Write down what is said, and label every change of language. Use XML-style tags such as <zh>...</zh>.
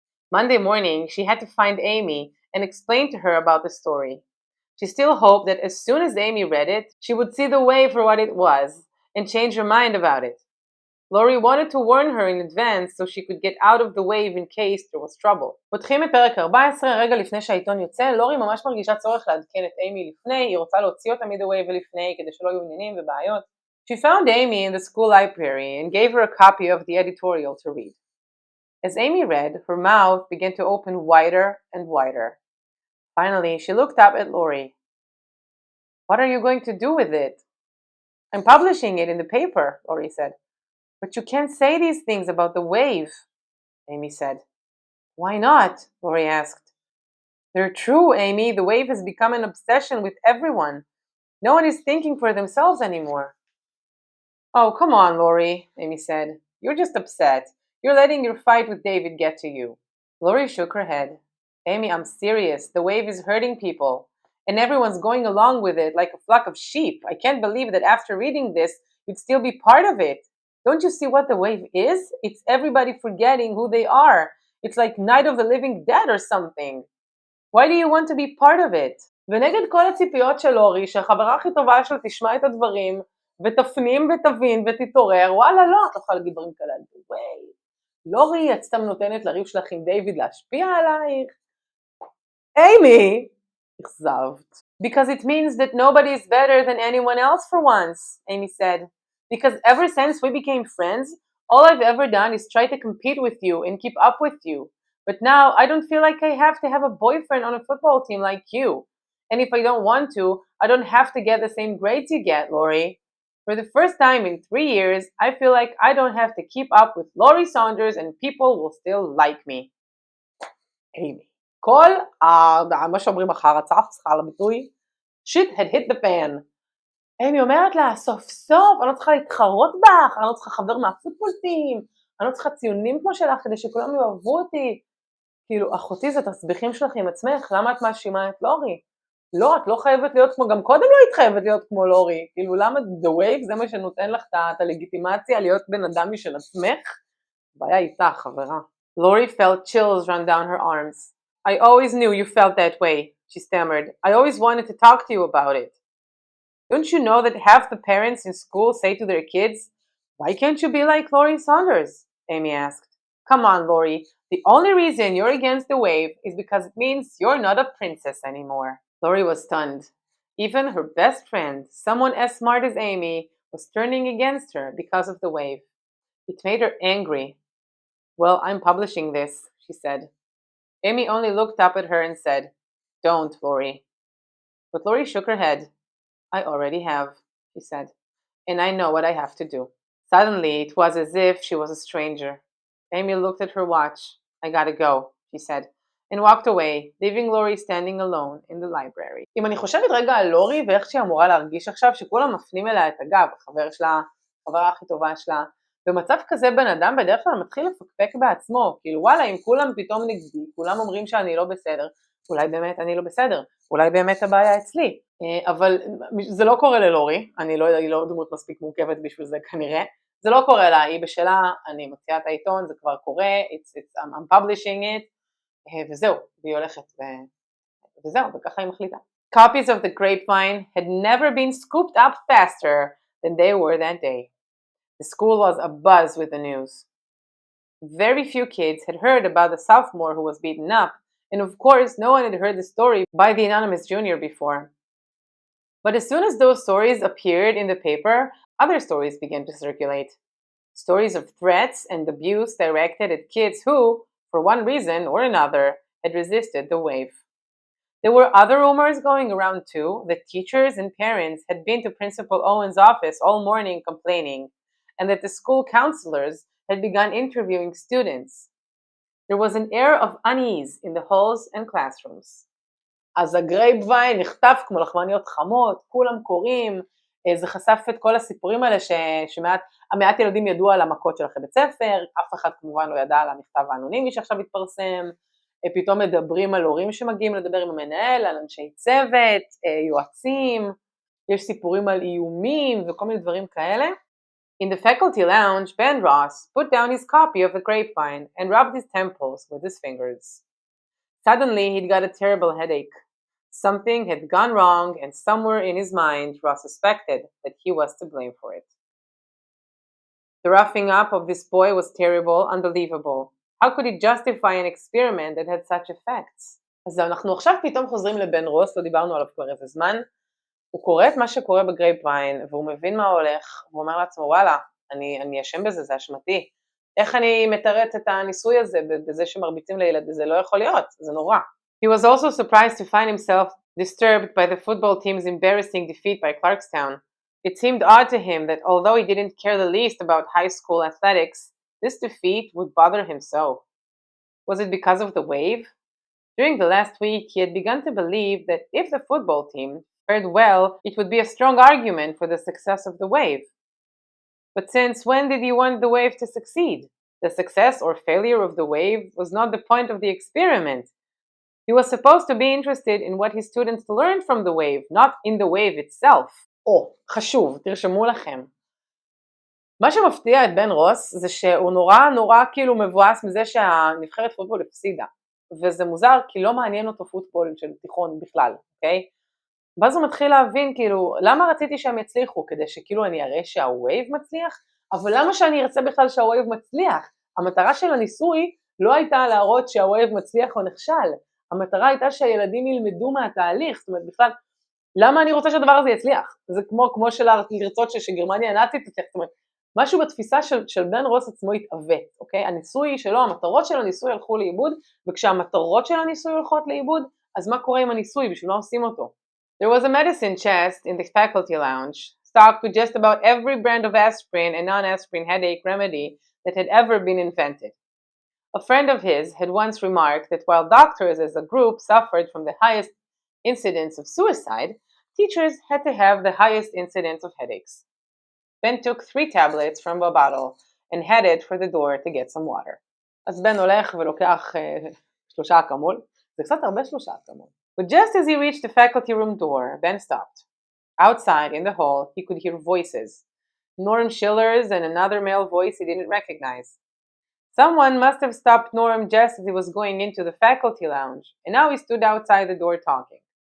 <en>Monday morning, she had to find Amy and explain to her about the story. She still hoped that as soon as Amy read it, she would see the wave for what it was and change her mind about it. Lori wanted to warn her in advance so she could get out of the wave in case there was trouble.</en> <he>פותחים את פרק 14, רגע לפני שהעיתון יוצא, לורי ממש מרגישה צורך לעדכן את אימי לפני, היא רוצה להוציא אותה מ-the wave ולפני כדי שלא יהיו עניינים ובעיות.</he> <en>She found Amy in the school library and gave her a copy of the editorial to read. As Amy read, her mouth began to open wider and wider. Finally, she looked up at Lori. What are you going to do with it? I'm publishing it in the paper, Lori said. But you can't say these things about the wave, Amy said. Why not? Lori asked. They're true, Amy. The wave has become an obsession with everyone. No one is thinking for themselves anymore. Oh, come on, Lori, Amy said. You're just upset. You're letting your fight with David get to you. Lori shook her head. Amy, I'm serious. The wave is hurting people. And everyone's going along with it like a flock of sheep. I can't believe that after reading this, you'd still be part of it. Don't you see what the wave is? It's everybody forgetting who they are. It's like Night of the Living Dead or something. Why do you want to be part of it?</en> <he>ונגד כל הציפיות של לורי, שהחברה הכי טובה שלה תשמע את הדברים, ותפנים ותבין ותתעורר, וואלה לא, את לא יכולה להגיד דברים כאלה, וואי, לורי, את סתם נותנת לריב שלך עם דיוויד להשפיע עלייך? Amy, אכזבת.</he> <en>Because it means that nobody is better than anyone else for once, Amy said. Because ever since we became friends, all I've ever done is try to compete with you and keep up with you. But now I don't feel like I have to have a boyfriend on a football team like you. And if I don't want to, I don't have to get the same grades you get, Lori. For the first time in 3 years, I feel like I don't have to keep up with Lori Saunders and people will still like me. Amy.</en> <he>כל מה שאומרים אחר הצף, סליחה על הביטוי,</he> <en>shit had hit the fan.</en> <he>אימי אומרת לה, סוף סוף, אני לא צריכה להתחרות בך, אני לא צריכה חבר מהפוטבולטים, אני לא צריכה ציונים כמו שלך כדי שכולם יאהבו אותי. כאילו, אחותי, זה תסביכים שלך עם עצמך, למה את מאשימה את לורי? לא, את לא חייבת להיות כמו, גם קודם לא היית חייבת להיות כמו לורי. כאילו, למה the wave זה מה שנותן לך את הלגיטימציה להיות בן אדם משל עצמך? בעיה איתה, חברה.</he> <en>Lori felt chills run down her arms. I always knew you felt that way, she stammered. I always wanted to talk to you about it. Don't you know that half the parents in school say to their kids, why can't you be like Lori Saunders? Amy asked. Come on, Lori. The only reason you're against the wave is because it means you're not a princess anymore. Lori was stunned. Even her best friend, someone as smart as Amy, was turning against her because of the wave. It made her angry. Well, I'm publishing this, she said. Amy only looked up at her and said, Don't, Lori. But Lori shook her head. I already have, she said, and I know what I have to do. Suddenly, it was as if she was a stranger. Amy looked at her watch. I gotta go, she said, and walked away, leaving Lori standing alone in the library.</en> <he>אם אני חושבת רגע על לורי ואיך שהיא אמורה להרגיש עכשיו, שכולם מפנים אליה את הגב, החבר שלה, החברה הכי טובה שלה, במצב כזה בן אדם בדרך כלל מתחיל לפקפק בעצמו, כאילו וואלה, אם כולם פתאום נגדי, כולם אומרים שאני לא בסדר, אולי באמת אני לא בסדר, אולי באמת הבעיה אצלי, אבל זה לא קורה ללורי, היא לא דמות מספיק מורכבת בשביל זה כנראה, זה לא קורה לה, היא בשלה, אני מוציאה את העיתון, זה כבר קורה,</he> <en>I'm publishing it,</en> <he>וזהו, והיא הולכת, וזהו, וככה היא מחליטה.</he> <en>Copies of the Grapevine had never been scooped up faster than they were that day. The school was abuzz with the news. Very few kids had heard about the sophomore who was beaten up, and of course no one had heard the story by the anonymous junior before. But as soon as those stories appeared in the paper, other stories began to circulate. Stories of threats and abuse directed at kids who, for one reason or another, had resisted the wave. There were other rumors going around too, that teachers and parents had been to Principal Owen's office all morning complaining, and that the school counselors had begun interviewing students. There was an air of unease in the halls and classrooms.</en> <he>אז הגרייפוויין נכתב כמו לחמניות חמות, כולם קוראים, זה חשף את כל הסיפורים האלה המעט ילדים ידעו על המכות של אחרי בית ספר, אף אחד כמובן לא ידע על המכתב האנונימי שעכשיו התפרסם, פתאום מדברים על הורים שמגיעים לדבר עם המנהל, על אנשי צוות, יועצים, יש סיפורים על איומים וכל מיני דברים כאלה.</he> <en>In the faculty lounge, Ben Ross put down his copy of The Grapevine and rubbed his temples with his fingers. Suddenly, he'd got a terrible headache. Something had gone wrong, and somewhere in his mind, Ross suspected that he was to blame for it. The roughing up of this boy was terrible, unbelievable. How could he justify an experiment that had such effects?</en> <he>אז אנחנו עכשיו פתאום חוזרים לבן רוס, לא דיברנו עליו כבר איזה זמן, הוא קורא את מה שקורה בגרייפוויין, והוא מבין מה הולך, והוא אומר לעצמו, וואלה, אני אשם בזה, זה אשמתי. איך אני מתרץ את הניסוי הזה, בזה שמרביצים לילד, זה לא יכול להיות, זה נורא.</he> <en>He was also surprised to find himself disturbed by the football team's embarrassing defeat by Clarkstown. It seemed odd to him that although he didn't care the least about high school athletics, this defeat would bother him so. Was it because of the wave? During the last week, he had begun to believe that if the football team fared well, it would be a strong argument for the success of the wave. But since when did he want the wave to succeed? The success or failure of the wave was not the point of the experiment. He was supposed to be interested in what his students learned from the wave, not in the wave itself.</en> <he>חשוב, תרשמו לכם. מה שמפתיע את בן רוס זה שהוא נורא כאילו מבואס מזה שהנבחרת פוטבול הפסידה. וזה מוזר כי לא מעניין אותו פוטבול של תיכון בכלל, אוקיי? ואז הוא מתחיל להבין כאילו, למה רציתי שהם יצליחו? כדי שכאילו אני אראה שהווייב מצליח? אבל למה שאני ארצה בכלל שהווייב מצליח? המטרה של הניסוי לא הייתה להראות שהווייב מצליח או נכשל. המטרה הייתה שהילדים ילמדו מהתהליך, זאת אומרת בכלל, למה אני רוצה שהדבר הזה יצליח? זה כמו של לרצות שגרמניה הנאצית תצליח, זאת אומרת, משהו בתפיסה של בן רוס עצמו התעוות, אוקיי? הניסוי שלו, המטרות של הניסוי הלכו לאיבוד, וכשהמטרות של הניסוי הולכות לאיבוד, אז מה קורה עם הניסוי? בשביל מה עושים אותו?</he> <en>There was a medicine chest in the faculty lounge, stocked with just about every brand of aspirin and non-aspirin headache remedy that had ever been invented. A friend of his had once remarked that while doctors as a group suffered from the highest incidence of suicide, teachers had to have the highest incidence of headaches. Ben took 3 tablets from a bottle and headed for the door to get some water.</en> <he>אז בן הולך ולוקח 3 אקמול, זה קצת הרבה 3 אקמול.</he> <en>But just as he reached the faculty room door, Ben stopped. Outside, in the hall, he could hear voices. Norm Schiller's and another male voice he didn't recognize. Someone must have stopped Norm just as he was going into the faculty lounge, and now he stood outside the door talking.</en>